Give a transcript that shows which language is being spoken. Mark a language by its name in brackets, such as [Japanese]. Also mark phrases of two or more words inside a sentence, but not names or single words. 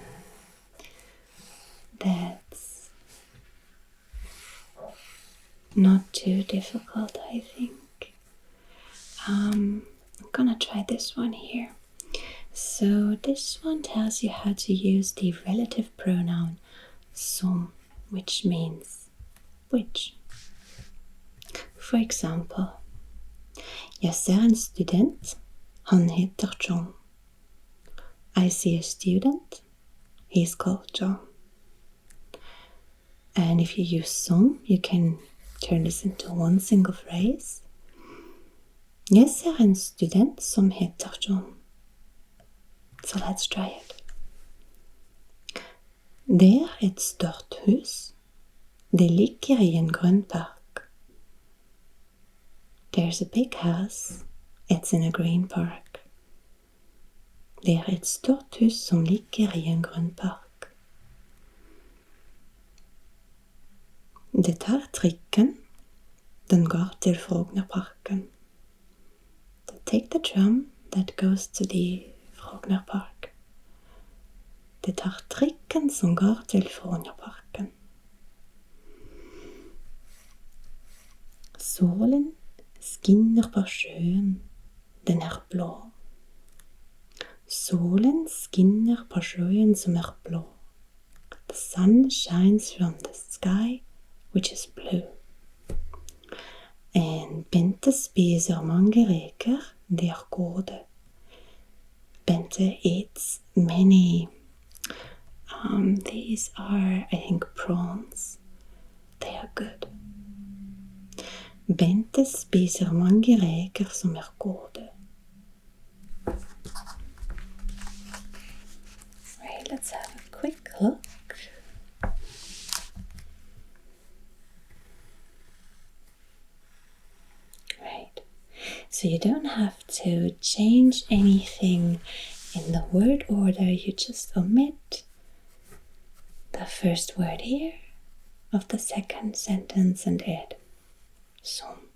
[English] That's not too difficult, I think. I'm gonna try this one here. So this one tells you how to use the relative pronoun som, which means which. For example, [Norwegian] jeg ser en student, han heter John. [English] I see a student, he's called John. And if you use some, you can turn this into one single phrase. [Norwegian] Jeg ser en student som heter John. [English] So let's try it. [Norwegian] Det er et stort hus. Det ligger i en grønn park. [English] There's a big house. It's in a green park. [Norwegian] Det er et stort hus som ligger i en grønn park. Det tar trikken. Den går til Frognerparken. [English] Take the tram that goes to the Frognerpark. [Norwegian] Det tar trikken som går til Frognerparken. Solen skinner på sjøen. Den er blå. Solen skinner på sjøen som er blå. [English] The sun shines from the sky, which is blue. [Norwegian] And Bente spiser mange reker, de er gode. [English] Bente eats many These are, I think, prawns. They are good. [Norwegian] Bente spiser mange reker som gode. [English] Right, let's have a quick look. Right, so you don't have to change anything in the word order, you just omit the first word here of the second sentence and add som.